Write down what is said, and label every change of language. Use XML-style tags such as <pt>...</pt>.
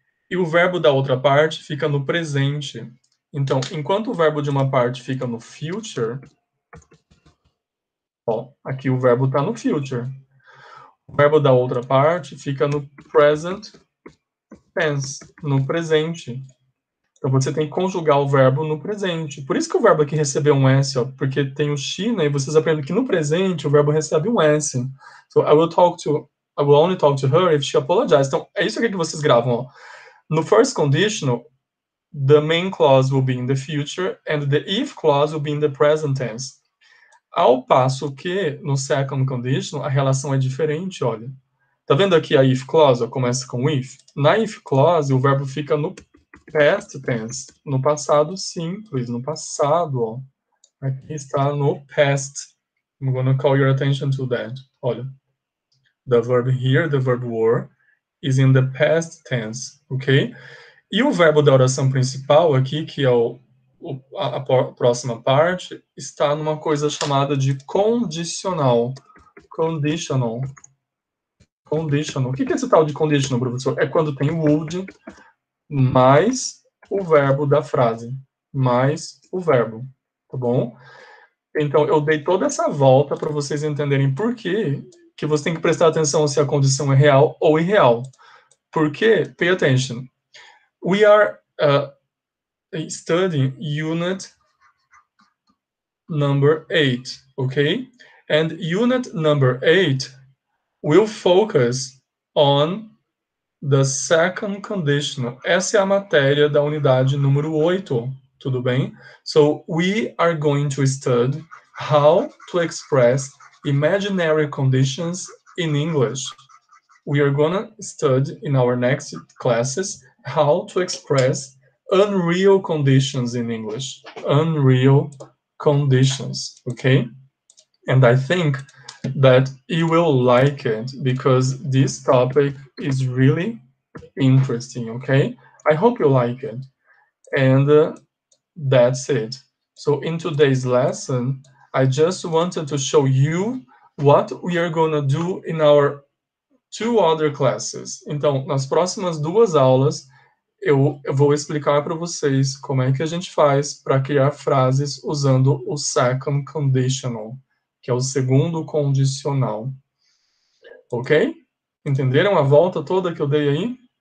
<pt>E o verbo da outra parte fica no presente. Então, enquanto o verbo de uma parte fica no future, ó, aqui o verbo está no future. O verbo da outra parte fica no present tense, no presente. Então, você tem que conjugar o verbo no presente. Por isso que o verbo aqui recebeu um S, ó, porque tem o she, né, e vocês aprendem que no presente o verbo recebe um S.</pt> <en>So, I will only talk to her if she apologizes.</en> <pt>Então, é isso aqui que vocês gravam, ó.</pt> <en>No first conditional, the main clause will be in the future and the if clause will be in the present tense.</en> <pt>Ao passo que, no second conditional, a relação é diferente, olha. Tá vendo aqui a if clause, ó, começa com if? Na if clause, o verbo fica no past tense, no passado simples, no passado, ó. Aqui está no past.</pt> <en>I'm going to call your attention to that. Olha. The verb here, the verb were, is in the past tense, ok?</en> <pt>E o verbo da oração principal aqui, que é a próxima parte, está numa coisa chamada de condicional. Conditional. Conditional. O que é esse tal de conditional, professor? É quando tem would mais o verbo da frase. Mais o verbo. Tá bom? Então, eu dei toda essa volta para vocês entenderem por que você tem que prestar atenção se a condição é real ou irreal.</pt> <en>Porque, pay attention, we are studying unit number 8, okay? And unit number 8 will focus on the second conditional.</en> <pt>Essa é a matéria da unidade número 8, tudo bem?</pt> <en>So, we are going to study how to express imaginary conditions in English. We are gonna study in our next classes how to express unreal conditions in English. Unreal conditions, okay? And I think that you will like it because this topic is really interesting, okay? I hope you like it. And that's it. So in today's lesson, I just wanted to show you what we are gonna do in our 2 other classes.</en> <pt>Então, nas próximas 2 aulas, eu vou explicar para vocês como é que a gente faz para criar frases usando o second conditional, que é o segundo condicional. Ok? Entenderam a volta toda que eu dei aí?</pt>